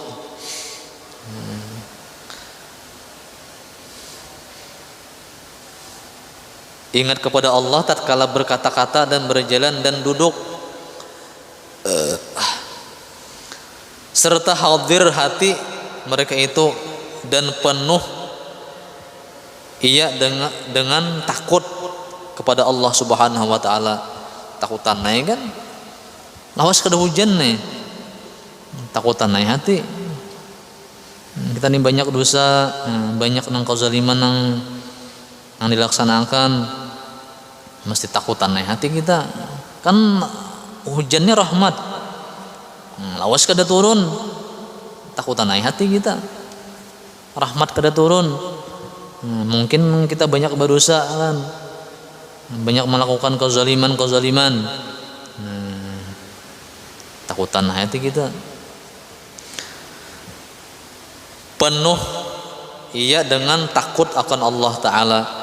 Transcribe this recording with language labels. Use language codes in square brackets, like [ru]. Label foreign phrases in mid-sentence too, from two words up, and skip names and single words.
[ms] Ingat kepada Allah tatkala berkata-kata dan berjalan dan duduk. Serta hadir hati mereka itu dan penuh dengan takut kepada Allah Subhanahu wa taala. [bjn] Takutan naik kan? Lawas kada hujan nih. Takutan naik hati. Kita nih banyak dosa, banyak nang kezaliman yang dilaksanakan. Mesti takutan naik hati kita. Kan hujannya rahmat. Lawas kada turun. Takutan naik hati kita. Rahmat kada turun. [id] Mungkin kita banyak berdosa kan. Banyak melakukan kezaliman. [bjn] Takutan naik hati kita. [ms] Penuh dengan takut akan Allah Ta'ala.